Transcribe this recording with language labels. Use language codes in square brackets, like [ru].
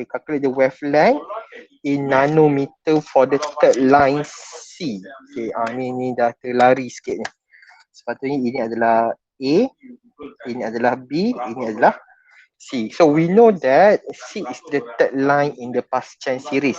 [en] Okay, calculate the wavelength in nanometer for the third line C. [ms] Okay, ni dah terlari sikit ni. Sepatutnya ini adalah A, ini adalah B, ini adalah C. [en] So we know that C is the third line in the Paschen series.